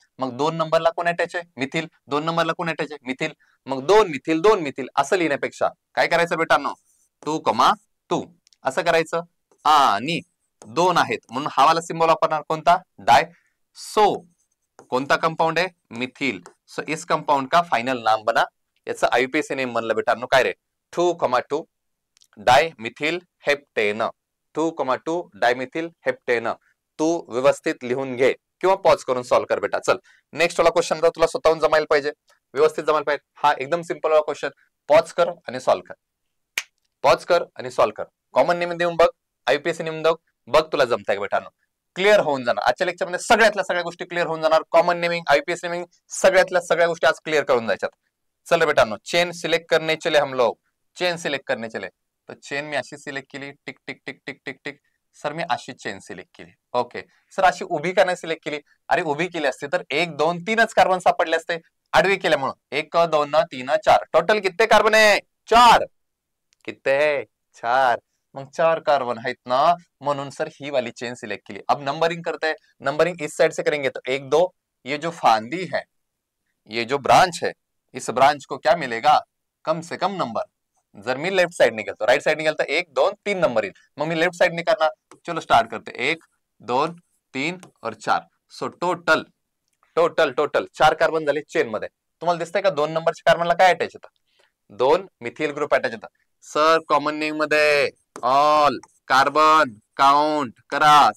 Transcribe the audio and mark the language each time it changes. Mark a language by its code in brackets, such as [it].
[mr] मग 2 नंबरला कोण अटॅच आहे मिथिल, 2 नंबरला कोण अटॅच आहे मिथिल. मग 2 मिथिल 2 मिथिल असं लिहिण्यापेक्षा काय करायचं बेटांनो 2, टू असं करायचं आणि दोन आहेत म्हणून हा वाला सिंबल वापरणार कोणता डाय. सो कोणता कंपाऊंड आहे मिथिल. [hi] सो इस कंपाउंड का फाइनल नाम बना. [mr] याचं आयुपीएसी नेम म्हणलं बेटांनो काय रे 2,2 डाय मिथिल हेप्टेन. 2,2 डाय मिथिल हेप्टेन. तू व्यवस्थित लिहून घे किंवा पॉज करून सॉल्व्ह कर बेटा. चल नेक्स्ट वाला क्वेश्चन तर तुला स्वतःहून जमायला पाहिजे, व्यवस्थित जमायला पाहिजे. हा एकदम सिंपल वाला क्वेश्चन. पॉज कर आणि सॉल्व्ह कर, पॉज कर आणि सॉल्व्ह कर. कॉमन नेम देऊन बघ, आयुपीएसी नेम बघ तुला जमताय का बेटानो. क्लिअर होऊन जाणार आजच्या लेक्चरमध्ये, सगळ्यातल्या सगळ्या गोष्टी क्लिअर होऊन जाणार. कॉमन नेमिंग आयुपीएसी नेमिंग सगळ्यातल्या सगळ्या गोष्टी आज क्लिअर करून जायच्यात. [hi] चल बेटानो चेन सिलेक्ट करने चले हम लोग, चेन सिलेक्ट करने चले. [mr] तर चेन मी अशी सिलेक्ट केली, tick tick tick tick tick tick. Sir मी अशी चेन सिलेक्ट केली. ओके सर अशी उभी का नाही सिलेक्ट केली. अरे उभी केली असते तर 1 2 3च कार्बन सापडले असते. आडवी केल्यामुळे 1 2 3 4 टोटल किती कार्बन आहे 4. किती आहे 4. मग 4 कार्बन आहेत ना म्हणून सर ही वाली चेन सिलेक्ट केली. [hi] अब नंबरिंग करते हैं, नंबरिंग इस साइड से करेंगे तो 1 2 ये जो फांदी है, ये जो ब्रांच है, इस ब्रांच को क्या मिलेगा कम से कम नंबर. [mr] जर मी लेफ्ट साइड निकलतो राइट साइड निकलता 1 2 3 नंबर येईल. मग मी लेफ्ट साइड ने करणार. [hi] चलो स्टार्ट करते 1 2 3 और 4. [mr] So total total total 4 carbon झाले चेन मध्ये. तुम्हाला दिसतंय का 2 नंबरच्या कार्बनला काय अटॅच येतं, 2 मिथिल ग्रुप अटॅच येतात. सर कॉमन नेम मध्ये ऑल कार्बन काउंट करा.